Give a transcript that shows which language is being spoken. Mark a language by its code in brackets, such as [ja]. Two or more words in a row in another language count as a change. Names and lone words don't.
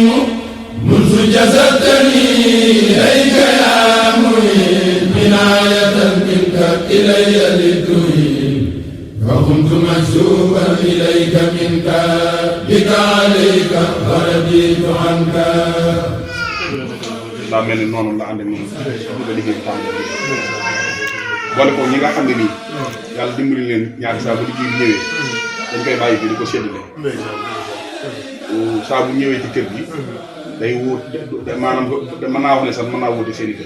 [ar] منذ جسدتني إليك يا معين عناية منك إلي للدين. فكنت مجذوبا إليك منك بك عليك فرديت عنك. [wo] daa mel ni noonu la ànd ak ñoom ba liggéey bi tàmbali boole ko ñi nga xam ne nii yàlla dimbali leen ñaari saa bu liggéey bi ñëwee dañ koy bàyyi bi di ko séddale saa bu ñëwee ci kër gi day wóot maanaam mën naa wax ne sax mën naa wóote seen i kër